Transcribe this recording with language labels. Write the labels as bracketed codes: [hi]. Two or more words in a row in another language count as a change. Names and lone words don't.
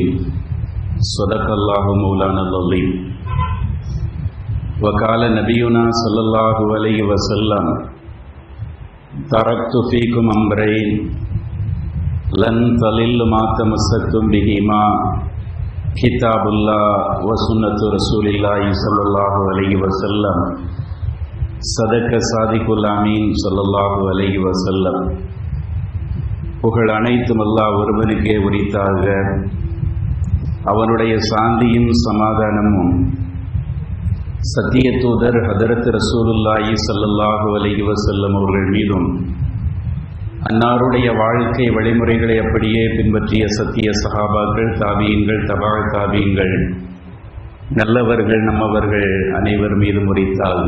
[ar] صدق الله مولانا العظيم وقال نبينا صلى الله عليه وسلم تركت فيكم أمرين لن تضلوا ما تمسكتم بهما كتاب الله وسنة رسول الله صلى الله عليه وسلم. صدق الصادق الأمين صلى الله عليه وسلم. [ta] புகழ் அனைத்தும் அல்லாஹ் ஒருவனுக்கே உரித்தாக. அவனுடைய சாந்தியும் சமாதானமும் சத்திய தூதர் ஹதரத் ரசூலுல்லாஹி [ar] صلى الله عليه وسلم [ta] அவர்கள் மீதும், அன்னாருடைய வாழ்க்கை வழிமுறைகளை அப்படியே பின்பற்றிய சத்திய சஹாபாக்கள், தாபீன்கள், தபா தாபீன்கள், நல்லவர்கள், நம்மவர்கள் அனைவர் மீதும் உரித்தாக.